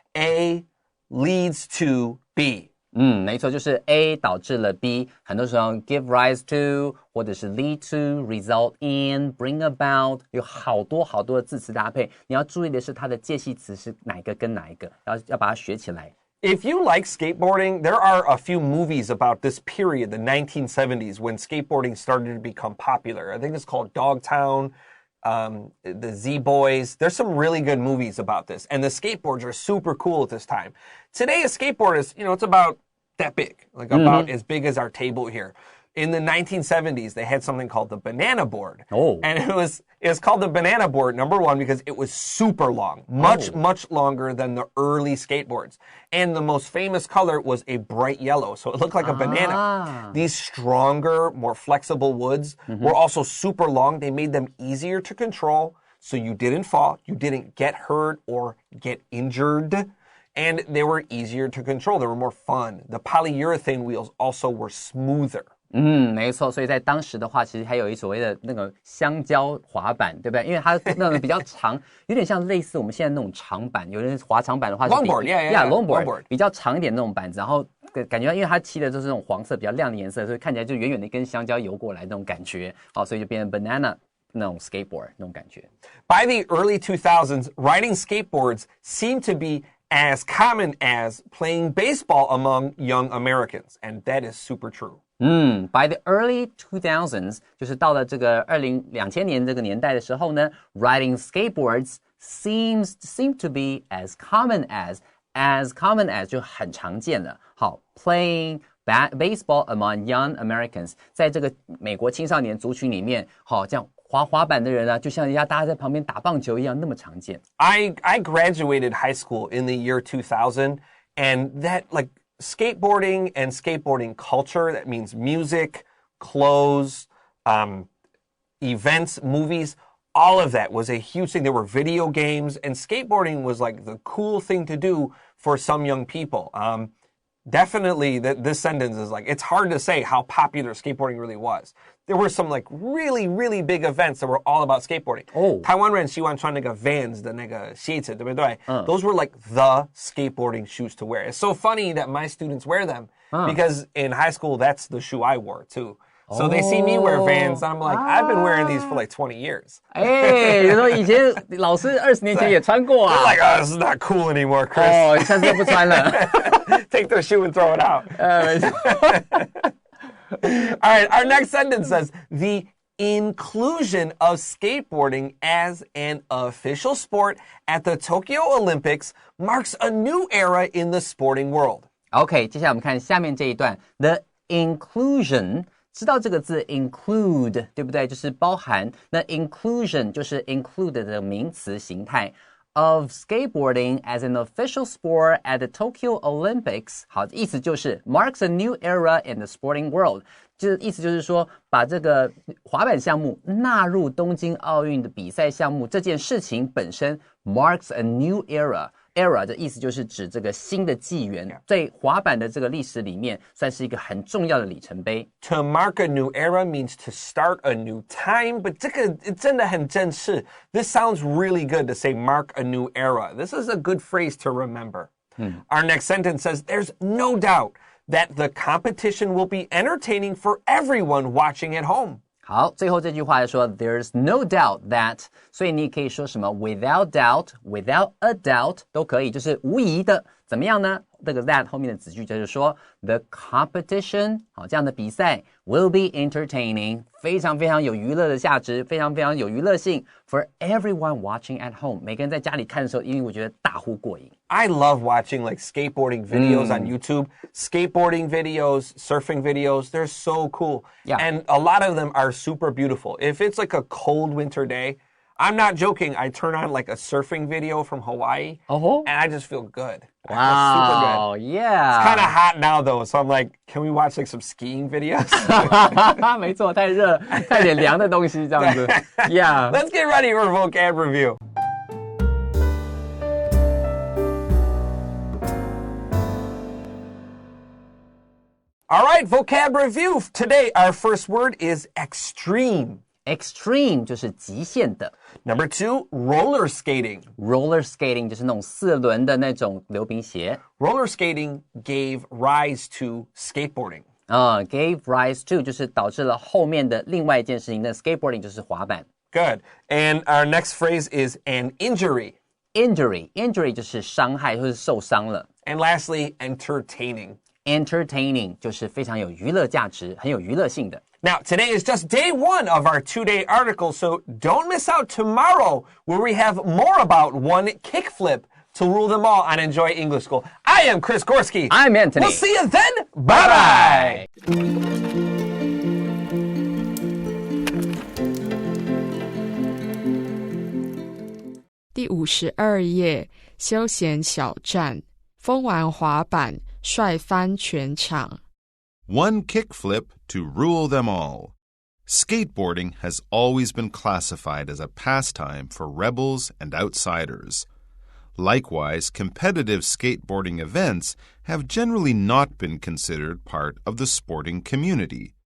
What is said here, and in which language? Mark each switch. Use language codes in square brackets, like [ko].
[en] A leads to B. [zh] 没错，就是 A 导致了 B， 很多时候 [en] give rise to [zh] 或者是 [en] lead to, result in, bring about， [zh] 有好多的字词搭配，你要注意的是它的介系词是哪一个跟哪一个，要把它学起来。 [en] If you like skateboarding, there are a few movies about this period, the 1970s, when skateboarding started to become popular. I think it's called Dogtown, the Z-Boys. There's some really good movies about this. And the skateboards are super cool at this time. Today, a skateboard is, it's about that big, like about as big as our table here. In the 1970s, they had something called the banana board. Oh. And it was called the banana board, number one, because it was super long, much longer than the early skateboards. And the most famous color was a bright yellow, so it looked like a banana. These stronger, more flexible woods were also super long. They made them easier to control, so you didn't fall, you didn't get hurt or get injured. And they were easier to control. They were more fun. The polyurethane wheels also were smoother. [zh] 没错，所以在当时的话，其实还有所谓的那个香蕉滑板，对不对？因为它那个比较长，有点像类似我们现在那种长板，有人滑长板的话是 [en] longboard [zh] 比较长一点那种板子，然后感觉因为它漆的就是这种黄色比较亮的颜色，所以看起来就远远的一根香蕉游过来那种感觉，所以就变成 banana 那种 skateboard 那种感觉。 [en] By the early 2000s, riding skateboards seemed to be as common as playing baseball among young Americans, and that is super true. By the early 2000s, [zh] 就是到了这个2000年这个年代的时候呢 ， [en] riding skateboards seemed to be as common as [zh] 就很常见了。好 ， [en] playing baseball among young Americans， [zh] 在这个美国青少年族群里面，好，这样滑板的人啊，就像人家大家在旁边打棒球一样，那么常见。 [en] I graduated high school in the year 2000, and that skateboarding and skateboarding culture, that means music, clothes, events, movies, all of that was a huge thing. There were video games, and skateboarding was like the cool thing to do for some young people. Definitely, this sentence is it's hard to say how popular skateboarding really was. There were some really, really big events that were all about skateboarding. [zh] 台湾人喜欢穿那个 Vans 的那个鞋子，对不对？ [en] Those were the skateboarding shoes to wear. It's so funny that my students wear them because in high school, that's the shoe I wore too. So they see me wear Vans, and I'm like, I've been wearing these for 20 years. [zh] 你说以前老师20年前也穿过啊。 [en] They're like, oh, this is not cool anymore, Chris. [zh] 下次就不穿了。 [en] Take the shoe and throw it out. All right, our next sentence says, the inclusion of skateboarding as an official sport at the Tokyo Olympics marks a new era in the sporting world. [zh] OK， 接下来我们看下面这一段 ，the inclusion。知道这个字 include 对不对？就是包含。那 inclusion 就是 include 的名词形态 [en] of skateboarding as an official sport at the Tokyo Olympics. [zh] 好，意思就是 [en] marks a new era in the sporting world. [zh] 意思就是说，把这个滑板项目纳入东京奥运的比赛项目这件事情本身 [en] marks a new era。 [zh] era 的意思就是指这个新的纪元，在滑板的这个历史里面，算是一个很重要的里程碑。 [en] To mark a new era means to start a new time, but [zh] 这个真的很正式。 [en] This sounds really good to say mark a new era. This is a good phrase to remember. Our next sentence says, there's no doubt that the competition will be entertaining for everyone watching at home. [zh] 好，最后这句话说 [en] There's no doubt that， [zh] 所以你可以说什么 [en] without doubt, without a doubt [zh] 都可以，就是无疑的。怎么样呢？这个 that 后面的子句就是说 [en] The competition， [zh] 好，这样的比赛 [en] will be entertaining， [zh] 非常非常有娱乐的价值，非常非常有娱乐性 [en] for everyone watching at home， [zh] 每个人在家里看的时候，因为我觉得大呼过瘾。 [en] I love watching like skateboarding videos on YouTube. Skateboarding videos, surfing videos, they're so cool. Yeah. And a lot of them are super beautiful. If it's like a cold winter day, I'm not joking, I turn on like a surfing video from Hawaii, and I just feel good. I feel super good. Yeah. It's kind of hot now though, so I'm like, can we watch like some skiing videos? [zh] 没错，太热，带点凉的东西这样子。 [en] Yeah. Let's get ready for vocab review. All right, vocab review. Today, our first word is extreme. [zh] Extreme 就是极限的。 [en] Number 2, roller skating. [zh] Roller skating 就是那种4轮的那种溜冰鞋。 [en] Roller skating gave rise to skateboarding. Gave rise to [zh] 就是导致了后面的另外一件事情。那 skateboarding 就是滑板。 [en] Good. And our next phrase is an injury. [zh] Injury 就是伤害或是受伤了。 [en] And lastly, entertaining. [zh] Entertaining 就是非常有娱乐价值，很有娱乐性的。 [en] Now, today is just day 1 of our 2-day article, so don't miss out tomorrow where we have more about one kickflip to rule them all on Enjoy English School. I am Chris Gorski. I'm Antony. We'll see you then. Bye-bye. [zh] 第52页，休闲小站，疯玩滑板，帅翻全场。 [en] One kickflip to rule them all. Skateboarding has always been classified as a pastime for rebels and outsiders. Likewise, competitive skateboarding events have generally not been considered part of the sporting community.